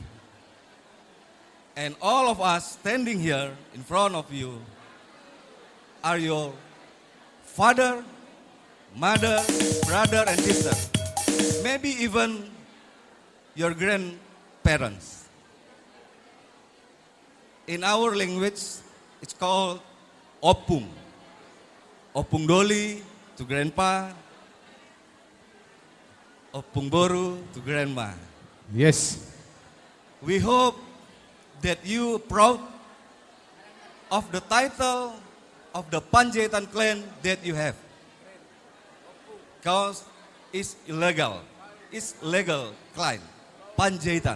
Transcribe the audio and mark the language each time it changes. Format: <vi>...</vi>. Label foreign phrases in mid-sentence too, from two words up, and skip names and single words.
<en>And all of us standing here in front of you are your father, mother, brother, and sister. Maybe even your grandparents. In our language, it's called opung.</en> <bbc>Opung doli</bbc> <en>to grandpa,</en> <bbc>opung boru</bbc> <en>to grandma. yes We hope that you proud of the title of the Panjaitan clan that you have. Because it's illegal. It's legal clan. Panjaitan.</en>